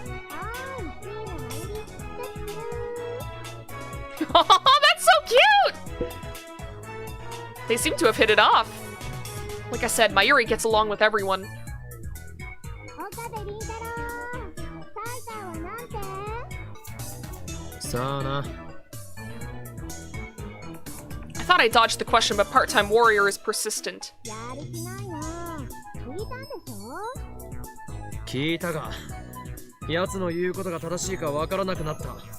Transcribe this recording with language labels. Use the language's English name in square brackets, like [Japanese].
[Japanese] はい、いいの入りてってるー。 [English] Oh, that's so cute! They seem to have hit it off. Like I said, Mayuri gets along with everyone. [Japanese] 岡部倫太郎、タイターはなんて？さあな。 [English] I thought I dodged the question, but part-time warrior is persistent. [Japanese] やる気ないな。聞いたんでしょ？聞いたが、奴の言うことが正しいかわからなくなった。